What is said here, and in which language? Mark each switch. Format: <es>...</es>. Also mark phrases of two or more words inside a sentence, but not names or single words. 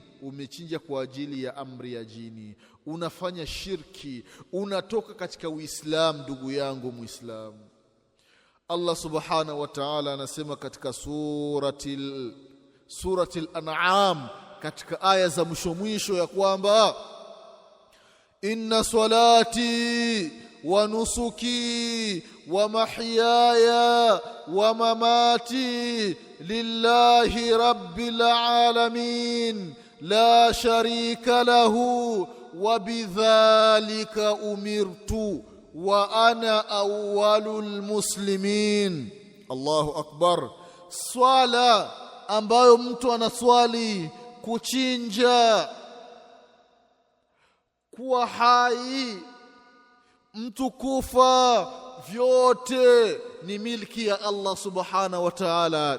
<sw>Umechinja kwa ajili ya amri ya jini. Unafanya shirki, unatoka katika Uislamu ndugu yangu Muislamu. Allah</sw> <ar>سبحانه وتعالى</ar> <sw>anasema katika suratil an'am katika aya za mwisho ya kwamba</sw> <ar>إن صلاتي ونسكي ومحياي ومماتي لله رب العالمين لا شريك له وبذلك أمرت وأنا أول المسلمين. الله أكبر.</ar> <sw>Swala ambayo mtu anaswali, kuchinja, kuwa hai, mtu kufa, vyote ni milki ya Allah</sw> <ar>سبحانه وتعالى.</ar>